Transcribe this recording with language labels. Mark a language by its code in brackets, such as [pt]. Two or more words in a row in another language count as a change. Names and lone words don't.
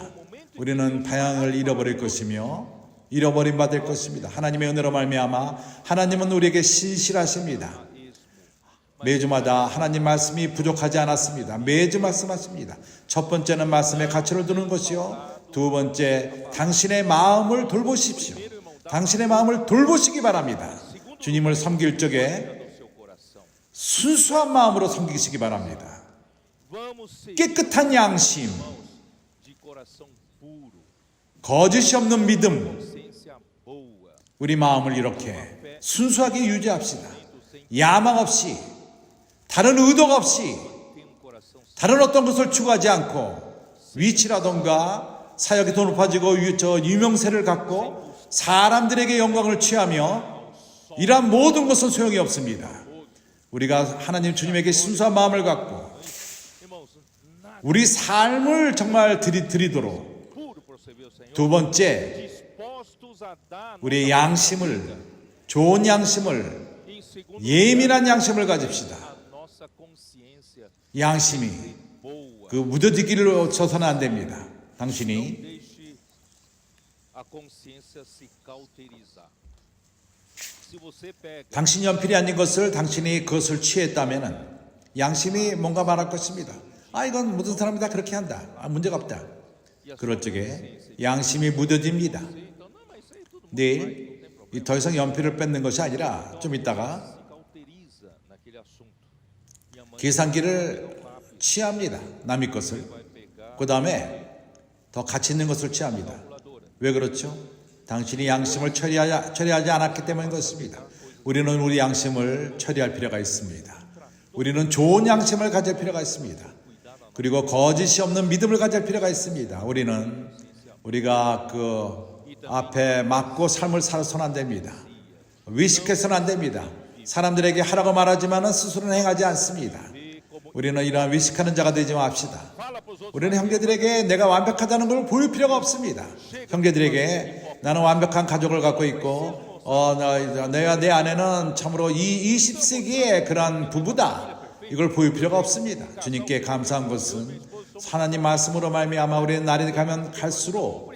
[ko] 우리는 방향을 잃어버릴 것이며 잃어버림 받을 것입니다. 하나님의 은혜로 말미암아 하나님은 우리에게 신실하십니다. 매주마다 하나님 말씀이 부족하지 않았습니다. 매주 말씀하십니다. 첫 번째는 말씀에 가치를 두는 것이요. 두 번째, 당신의 마음을 돌보십시오. 당신의 마음을 돌보시기 바랍니다. 주님을 섬길 적에 [pt] no seu coração. [ko] 순수한 마음으로 섬기시기 바랍니다. [pt] Vamos ser [ko] 깨끗한 양심, [pt] de coração puro, [ko] 거짓이 없는 믿음, [pt] consciência boa, [ko] 우리 마음을 이렇게 순수하게 유지합시다. 야망 없이, 다른 의도가 없이, [pt] tem um coração [ko] 다른 어떤 것을 추구하지 않고 위치라던가 사역이 더 높아지고 유명세를 갖고 사람들에게 영광을 취하며 이러한 모든 것은 소용이 없습니다. 우리가 하나님 주님에게 순수한 마음을 갖고 [pt] irmãos, nada [ko] 우리 삶을 정말 드리도록 [pt] puro proceder ao Senhor, [ko] 두 번째, [pt] dispostos a dar [ko] 우리의 양심을 좋은 양심을 [pt] em segundo [ko] 예민한 양심을 가집시다. [pt] a nossa consciência [ko] 양심이 [pt] boa. [ko] 그 무뎌지기를 쳐서는 안 됩니다. 당신이 [pt] Deixe a consciência se cauterizar. Se você pega [ko] 당신 연필이 아닌 것을 당신이 그것을 취했다면은 양심이 뭔가 말할 것입니다. 아, 이건 모든 사람이 다 그렇게 한다. 아, 문제가 없다. 그럴 적에 양심이 무뎌집니다. [pt] então, não, mas isso aí tudo [ko] 내일 더 이상 연필을 뺏는 것이 아니라 좀 있다가 [pt] se cauteriza naquele assunto. E amanhã [ko] 계산기를 취합니다. 남의 것을. [pt] vai pegar [ko] 그 다음에 더 가치 있는 것을 취합니다. [pt] calculadora. [ko] 왜 그렇죠? 당신이 양심을 처리하지 않았기 때문인 것입니다. 우리는 우리 양심을 처리할 필요가 있습니다. 우리는 좋은 양심을 가질 필요가 있습니다. 그리고 거짓이 없는 믿음을 가질 필요가 있습니다. 우리가 그 앞에 맞고 삶을 살아서는 안 됩니다. 위식해서는 안 됩니다. 사람들에게 하라고 말하지만 스스로는 행하지 않습니다. 우리는 이러한 위식하는 자가 되지 맙시다. [pt] Fala para os outros. [ko] 우리는 형제들에게 내가 완벽하다는 걸 보일 필요가 없습니다. 형제들에게 나는 완벽한 가족을 갖고 있고 내가 내 아내는 참으로 이 20세기의 그런 부부다. 이걸 보일 필요가 없습니다. 주님께 감사한 것은 하나님 말씀으로 말미암아 우리는 날이 가면 갈수록